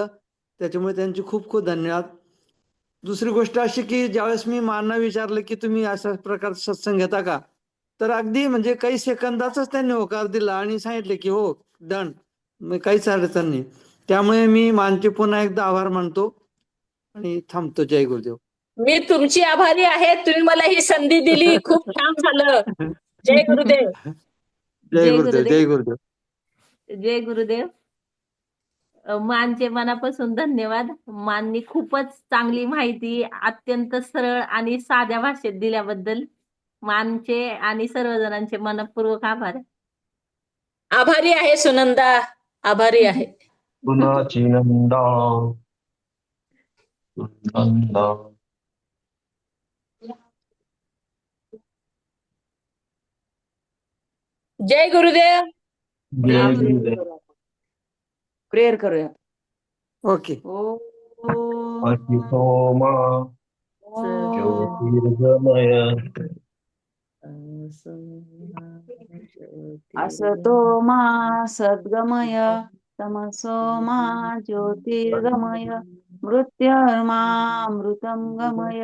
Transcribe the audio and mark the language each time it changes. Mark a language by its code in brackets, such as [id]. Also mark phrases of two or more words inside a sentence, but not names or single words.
[mr] त्याच्यामुळे त्यांचे खूप खूप धन्यवाद. दुसरी गोष्ट अशी की ज्यावेळेस मी मानना विचारलं की तुम्ही अशा प्रकारचा सत्संग घेता का, तर अगदी म्हणजे काही सेकंदातच त्यांनी होकार दिला आणि सांगितले की हो डन, काहीच अडचण नाही. त्यामुळे मी मानचे पुन्हा एकदा आभार मानतो आणि थांबतो. जय गुरुदेव. मी तुमची आभारी आहे. तुम्ही मला ही संधी दिली. खूप छान झालं. जय गुरुदेव. जय जय गुरुदेव. गुरुदेव. जय गुरुदेव. जय गुरुदेव. मानचे मनापासून धन्यवाद. माननी खूपच चांगली माहिती अत्यंत सरळ आणि साध्या भाषेत दिल्याबद्दल मानचे आणि सर्वजणांचे मनपूर्वक आभार. आभारी आहे सुनंदा, आभारी आहे. पुनाची नंदा नंदा. जय गुरुदेव. जय गुरुदेव. प्रेयर करूया. ओके. [sa] अति सोमा ज्योतिर्गमय असतो मा सद्गमय तमसो मा ज्योतिर्गमय मृत्युर्मामृतं गमय.